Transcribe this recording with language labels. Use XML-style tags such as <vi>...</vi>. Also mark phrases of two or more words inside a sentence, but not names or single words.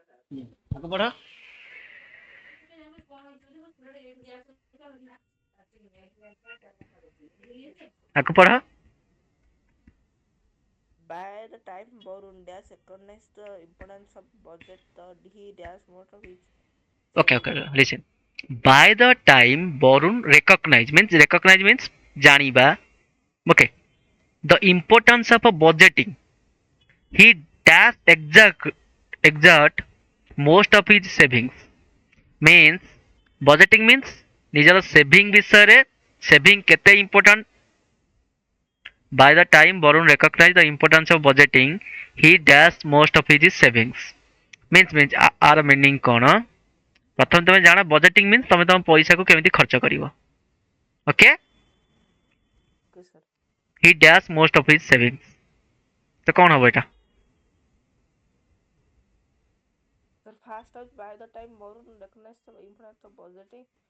<or>ଆଗ ପଢ। ଆଗ ପଢ।</or> <en>By the time Borun Dash recognized the importance of budget, he dash most of his Okay, savings. okay, listen. By the time Borun recognize means ଜାଣିବା. Okay. The importance of a budgeting. He dash exert most of his savings. Means budgeting means</en> <or>ନିଜର ସେଭିଂ ବିଷୟରେ ସେଭିଂ କେତେ ଇମ୍ପୋର୍ଟାଣ୍ଟ.</or> <en>By the time Borun recognized the importance of budgeting, he dashed most of his savings.</en> <or>Means ଆର ମିନିଂ କ'ଣ? ପ୍ରଥମେ ତମେ ଜାଣ</or> <en>budgeting means</en> <or>ତମେ ତମ ପଇସାକୁ କେମିତି ଖର୍ଚ୍ଚ କରିବ. ଓକେ.</or> <en>Okay, sir. he dash most of his savings.</en> <or>ତ କ'ଣ ହବ ଏଇଟା?</or> <en>Sir, fast out by the time Borun recognized the importance of budgeting.</en>